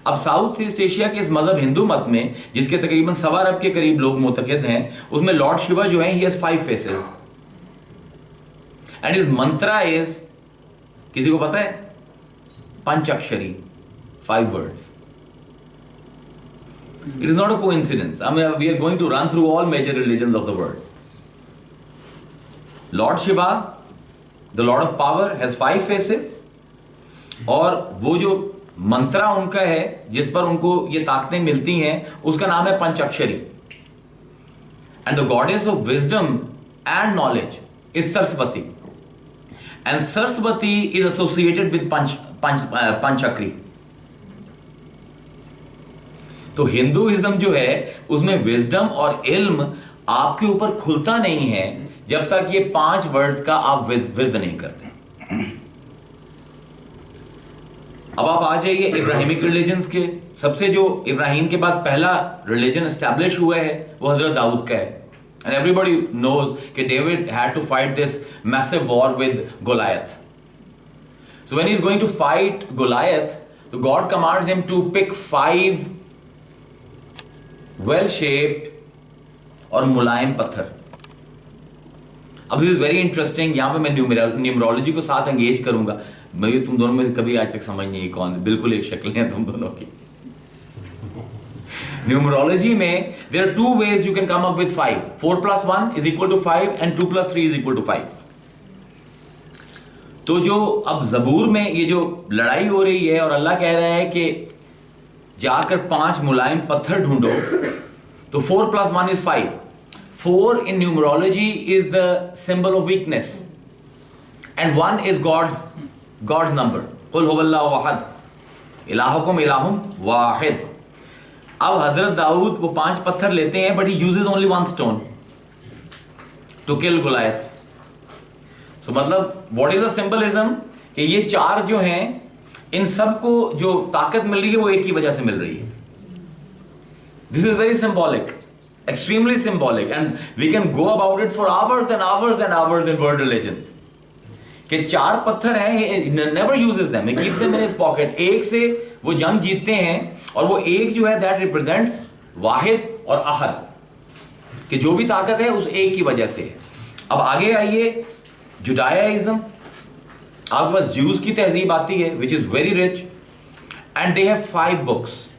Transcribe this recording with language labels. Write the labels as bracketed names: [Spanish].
[Urdu] اب south asset Asia کے اس مذہب ہندو مت میں، جس کے تقریباً 1.25 ارب کے قریب لوگ معتقد ہیں، اس میں لارڈ شیوا جو ہیں، [English] he has 5 faces and his mantra is, [Urdu] کسی کو پتا ہے؟ پنچ اکشری، [English] 5 words. It is not a coincidence. I mean, we are going to run through all major religions of the world. Lord Shiva, the Lord of Power, has 5 faces. [Urdu] اور وہ جو منترا ان کا ہے جس پر ان کو یہ طاقتیں ملتی ہیں، اس کا نام ہے پنچ اکشری. [English] And the goddess of wisdom and knowledge is Saraswati. And Saraswati is associated with Panchakri. [Urdu] تو ہندوازم جو ہے اس میں وزڈم اور علم آپ کے اوپر کھلتا نہیں ہے جب تک یہ 5 ورڈز کا آپ ورد نہیں کرتے. اب آپ آ جائیے ابراہیمک ریلیجنز کے. سب سے جو ابراہیم کے بعد پہلا ریلیجن اسٹیبلش ہوا ہے وہ حضرت داؤد کا ہے. [English] And everybody knows [Urdu] کہ [English] David had to fight this massive war with Goliath. So when he's going to fight Goliath, so God commands him to pick 5 well-shaped [Urdu] اور ملائم پتھر. اب [English] this is very interesting. [Urdu] یہاں پہ میں نیومرولوجی کو ساتھ انگیج کروں گا. میں تم دونوں میں سے کبھی آج تک سمجھ نہیں کون، بالکل ایک شکل ہیں تم دونوں کی. نیومرولوجی میں [English] there are 2 ways you can come up with 5. 4 plus 1 is equal to 5 and 2 plus 3 is equal to 5. [Urdu] تو جو اب زبور میں یہ جو لڑائی ہو رہی ہے اور اللہ کہہ رہا ہے کہ جا کر 5 ملائم پتھر ڈھونڈو، تو [English] 4 plus 1 is 5. 4 in numerology is the symbol of weakness and 1 is God's number. [Arabic] قل هو اللہ احد الہکم الہ واحد. [Urdu] اب حضرت داؤد وہ 5 پتھر لیتے ہیں, [English] but he uses only 1 stone to kill Goliath. [Urdu] So مطلب [English] what is the symbolism [Urdu] کہ یہ 4 جو ہیں ان سب کو جو طاقت مل رہی ہے وہ ایک ہی وجہ سے مل رہی ہے. [English] This is very symbolic, extremely symbolic, and we can go about it for hours and hours and hours in world religions. [Urdu] کہ 4 پتھر ہیں, [English] he never uses them, he keeps them in his pocket. [Urdu] ایک سے وہ جنگ جیتتے ہیں اور وہ ایک جو ہے [English] that represents [Urdu] واحد اور احد, کہ جو بھی طاقت ہے اس ایک کی وجہ سے. اب آگے آئیے جوڈائزم. آپ کے پاس جیوز کی تہذیب آتی ہے [English] which is very rich and they have 5 books.